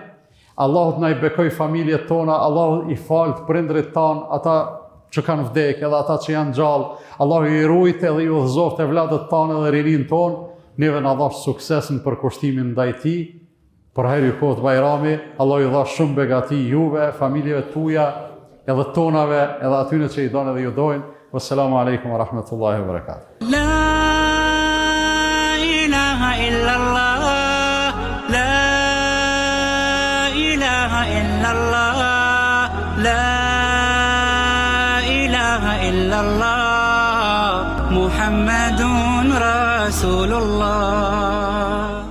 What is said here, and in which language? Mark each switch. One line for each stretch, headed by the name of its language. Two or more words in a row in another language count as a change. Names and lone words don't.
Albanian: Allahut na i bekoj familjet tona, Allahu i falt prindrit tan, ata që kanë vdekë, edhe ata që janë gjallë, Allahu i rujt edhe i udhëzoft evlatët tanë edhe rinin tonë, neve na dhash sukses në përkushtimin ndaj tij. Për herë kohët Bajrami, Allahu i dhash shumë begati juve, familjeve tuaja, edhe tonave, edhe atyre që i donë edhe ju dojnë.
Arabic: والسلام عليكم ورحمة الله وبركاته. لا إله إلا الله لا إله إلا الله لا إله إلا الله محمد رسول الله